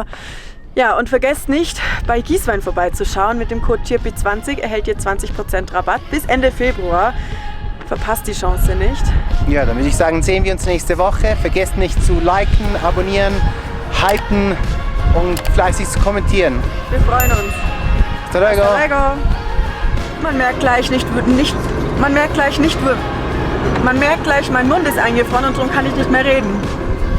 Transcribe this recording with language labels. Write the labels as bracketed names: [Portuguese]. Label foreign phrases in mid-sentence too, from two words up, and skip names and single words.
[German] Ja, und vergesst nicht, bei Gieswein vorbeizuschauen. Mit dem Code CHIRPI20 erhält ihr 20% Rabatt bis Ende Februar. Verpasst die Chance nicht. Ja, dann würde ich sagen, sehen wir uns nächste Woche. Vergesst nicht zu liken, abonnieren, hypen und fleißig zu kommentieren. Wir freuen uns. [Spanish] Hasta luego. Hasta luego. [German] Man merkt gleich, mein Mund ist eingefroren und darum kann ich nicht mehr reden.